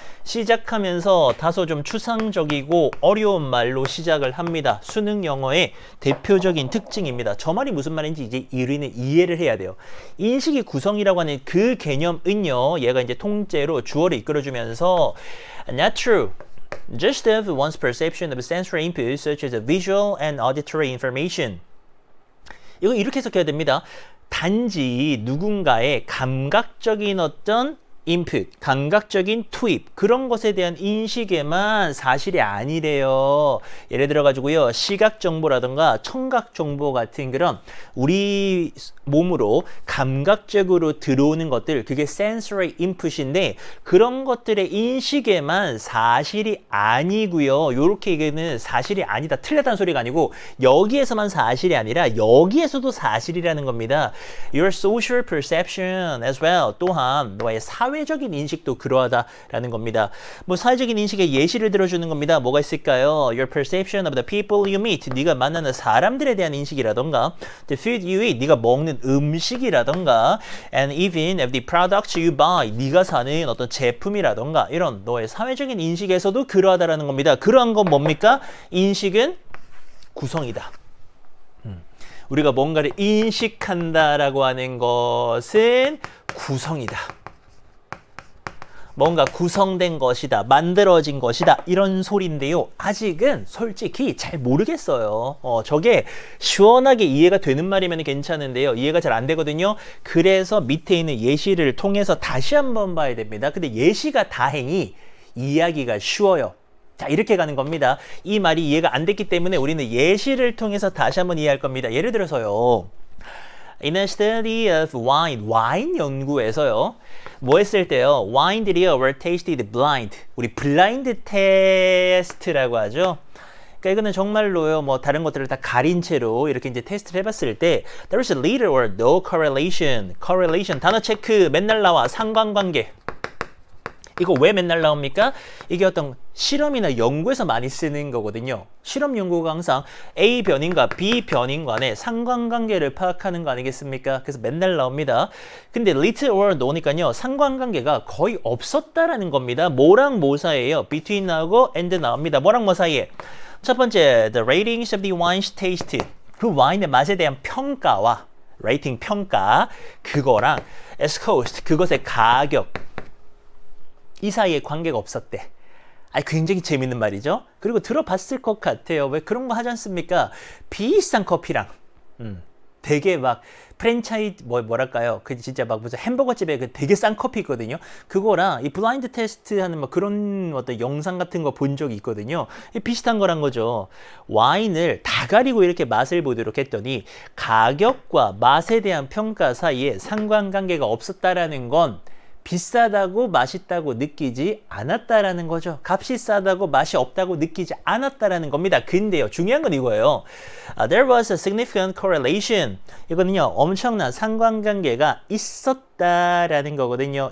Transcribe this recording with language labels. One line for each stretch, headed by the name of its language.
Korean: 시작하면서 다소 좀 추상적이고 어려운 말로 시작을 합니다. 수능 영어의 대표적인 특징입니다. 저 말이 무슨 말인지 이제 우리는 이해를 해야 돼요. 인식의 구성이라고 하는 그 개념은요. 얘가 이제 통째로 주어를 이끌어주면서
English: not true. Just of one's perception of sensory input such as visual and auditory information.
Korean: 이거 이렇게 해석해야 됩니다. 단지 누군가의 감각적인 어떤 input, 감각적인 투입 그런 것에 대한 인식에만 사실이 아니래요. 예를 들어 가지고요. 시각 정보라든가 청각 정보 같은 그런 우리 몸으로 감각적으로 들어오는 것들 그게 sensory input인데 그런 것들의 인식에만 사실이 아니고요. 요렇게 얘기는 사실이 아니다. 틀렸다는 소리가 아니고 여기에서만 사실이 아니라 여기에서도 사실이라는 겁니다.
English: Your social perception as well.
Korean: 또한 너의 사회적인 인식도 그러하다라는 겁니다. 뭐 사회적인 인식의 예시를 들어주는 겁니다. 뭐가 있을까요?
English: Your perception of the people you meet.
Korean: 네가 만나는 사람들에 대한 인식이라던가
English: The food you eat.
Korean: 네가 먹는 음식이라던가
English: And even of the products you buy.
Korean: 네가 사는 어떤 제품이라던가 이런 너의 사회적인 인식에서도 그러하다라는 겁니다. 그러한 건 뭡니까? 인식은 구성이다. 우리가 뭔가를 인식한다라고 하는 것은 구성이다. 뭔가 구성된 것이다. 만들어진 것이다. 이런 소리인데요. 아직은 솔직히 잘 모르겠어요. 저게 시원하게 이해가 되는 말이면 괜찮은데요. 이해가 잘 안 되거든요. 그래서 밑에 있는 예시를 통해서 다시 한번 봐야 됩니다. 근데 예시가 다행히 이해하기가 쉬워요. 자, 이렇게 가는 겁니다. 이 말이 이해가 안 됐기 때문에 우리는 예시를 통해서 다시 한번 이해할 겁니다. 예를 들어서요.
English: In a study of wine,
Korean: 와인 연구에서요. 뭐 했을 때요? 와인들이요
English: were tasted blind.
Korean: 우리 블라인드 테스트라고 하죠. 그러니까 이거는 정말로요. 뭐 다른 것들을 다 가린 채로 이렇게 이제 테스트를 해봤을 때
English: there is a little or no correlation.
Korean: correlation 단어 체크 맨날 나와. 상관관계. 이거 왜 맨날 나옵니까? 이게 어떤 실험이나 연구에서 많이 쓰는 거거든요. 실험 연구가 항상 A 변인과 B 변인 간의 상관관계를 파악하는 거 아니겠습니까? 그래서 맨날 나옵니다. 근데 little or no니까요. 상관관계가 거의 없었다라는 겁니다. 뭐랑 뭐 사이에요? between 나오고 and 나옵니다. 뭐랑 뭐 사이에? 첫 번째,
English: the ratings of the wine's taste.
Korean: 그 와인의 맛에 대한 평가와 레이팅 평가 그거랑
English: as cost
Korean: 그것의 가격 이 사이에 관계가 없었대. 굉장히 재밌는 말이죠. 그리고 들어봤을 것 같아요. 왜 그런 거 하지 않습니까? 비싼 커피랑 되게 막 프랜차이즈 뭐랄까요? 그 진짜 막 무슨 햄버거 집에 그 되게 싼 커피 있거든요. 그거랑 이 블라인드 테스트 하는 뭐 그런 어떤 영상 같은 거 본 적이 있거든요. 비슷한 거란 거죠. 와인을 다 가리고 이렇게 맛을 보도록 했더니 가격과 맛에 대한 평가 사이에 상관관계가 없었다라는 건 비싸다고 맛있다고 느끼지 않았다라는 거죠. 값이 싸다고 맛이 없다고 느끼지 않았다라는 겁니다. 근데요, 중요한 건 이거예요.
English: There was a significant correlation.
Korean: 이거는요, 엄청난 상관관계가 있었다라는 거거든요.